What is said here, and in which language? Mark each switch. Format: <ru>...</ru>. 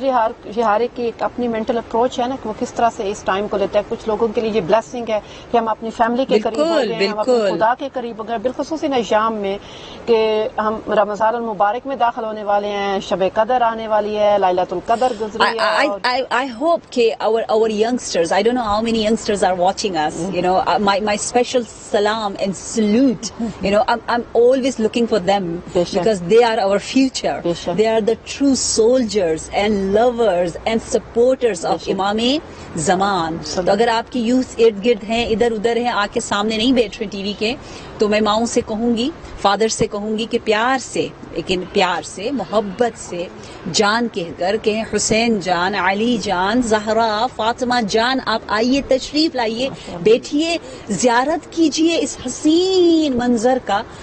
<ur>بالکل جی، ہر ایک کی ایک اپنی مینٹل اپروچ ہے نا کہ وہ کس طرح سے اس ٹائم کو لیتا ہے. کچھ لوگوں کے لیے یہ بلیسنگ ہے کہ ہم اپنی فیملی کے قریب ہو گئے، ہم اپنے خدا کے قریب ہو گئے. بالخصوص ان ایام میں کہ ہم رمضان المبارک میں داخل ہونے والے ہیں، شب قدر آنے والی ہے، لیلۃ القدر گزری ہے.</ur> <en>I hope کہ our youngsters, I don't know how many youngsters are watching us, my special salam and salute, I'm always looking for them because they are our future. They are the true soldiers and lovers and supporters of Imam Zaman.</en> <ur>تو اگر آپ کی youth ارد گرد ہیں، ادھر ادھر ہیں، آ کے سامنے نہیں بیٹھ رہے ٹی وی کے، تو میں ماؤں سے کہوں گی، فادر سے کہوں گی کہ پیار سے، لیکن پیار سے، محبت سے جان کہہ کر کہ حسین جان، علی جان، زہرا، فاطمہ جان، آپ آئیے، تشریف لائیے، بیٹھیے، زیارت کیجئے اس حسین منظر کا.</ur>